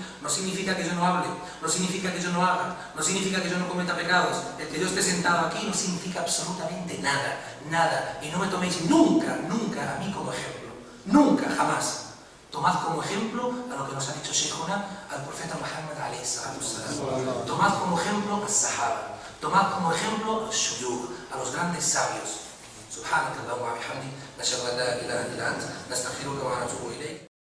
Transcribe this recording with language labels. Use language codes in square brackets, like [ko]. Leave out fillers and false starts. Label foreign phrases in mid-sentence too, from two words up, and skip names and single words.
[es] No significa que yo no hable, no significa que yo no haga, no significa que yo no cometa pecados. El que yo esté sentado aquí no significa absolutamente nada. Y no me toméis nunca a mí como ejemplo. Nunca, jamás. Tomad como ejemplo a lo que nos ha dicho Sheikhuna, al profeta Muhammad [ar] عليه الصلاة والسلام. [es] Tomad como ejemplo al Sahaba. Tomad como ejemplo a los shuyukh, a los grandes sabios. [ar] سبحانك اللهم وبحمدك نشهد أن لا إله إلا أنت نستغفرك ونتوب إليك.